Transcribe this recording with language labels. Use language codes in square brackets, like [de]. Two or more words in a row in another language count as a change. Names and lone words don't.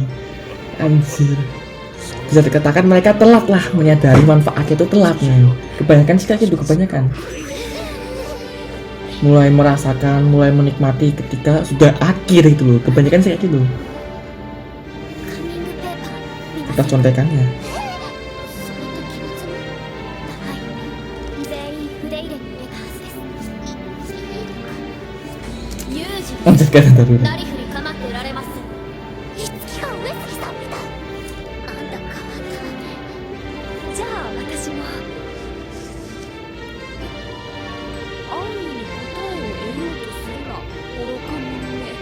[id] Anjir, bisa dikatakan mereka telat lah menyadari manfaatnya itu telat men. Kebanyakan sih kayak gitu, kebanyakan mulai merasakan, mulai menikmati ketika sudah akhir itu loh. Kebanyakan sih kayak gitu. Kita contekannya. [ja] 全員フレイレに入れたはずです有事 [id] Lanjutkan dulu. [ja] なりふり構ってられませんいつきが上杉さんみたいあんた変わったわねじゃあ私も安易に答えを得ようとするな愚か者め